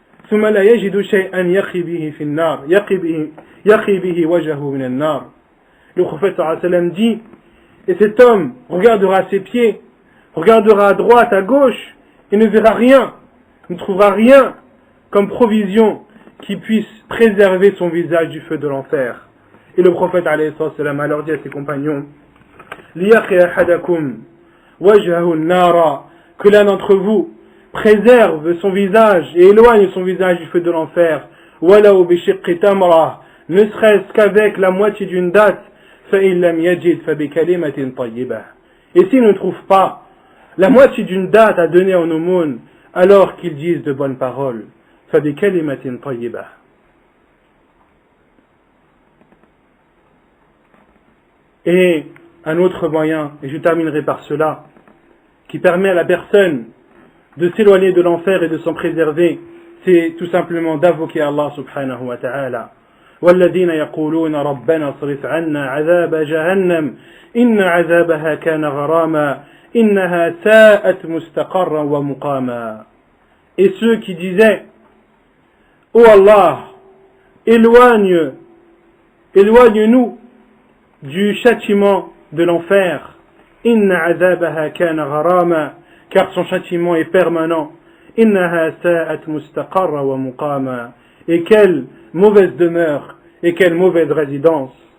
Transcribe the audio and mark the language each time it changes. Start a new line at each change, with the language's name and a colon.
Arabic: ثم لا يجد شيئا يقي به في النار يقي به وجهه من النار.
French: Le prophète sallallahu alayhi wa sallam dit, et cet homme regardera ses pieds, regardera à droite, à gauche, et ne verra rien, ne trouvera rien comme provision qui puisse préserver son visage du feu de l'enfer. Et le prophète alayhi sallam a alors dit à ses compagnons
Arabic: liyaqi ahadakum wajhahu an-nara,
French: que l'un d'entre vous préserve son visage et éloigne son visage du feu de l'enfer,
Arabic: walaw bishiqqi tamrah,
French: ne serait-ce qu'avec la moitié d'une date,
Arabic: fa in lam yajid fa bi kalimatin tayyibah,
French: et s'il ne trouve pas la moitié d'une date à donner en aumône, alors qu'ils disent de bonnes paroles,
Arabic: fa bi kalimatin tayyibah.
French: Et un autre moyen, et je terminerai par cela, qui permet à la personne de s'éloigner de l'enfer et de s'en préserver, c'est tout simplement d'invoquer Allah subhanahu wa ta'ala.
Arabic: والذين يقولون ربنا اصرف عنا عذاب جهنم إن عذابها كان غراما إنها ساءت مستقرا ومقاما.
French: Et ceux qui disaient ô Allah, éloigne-nous du châtiment de l'enfer,
Arabic: إن عذابها كان غراما,
French: car son châtiment est permanent.
Arabic: Innaha sa'at mustaqarra wa muqama,
French: et quelle mauvaise demeure et quelle mauvaise résidence.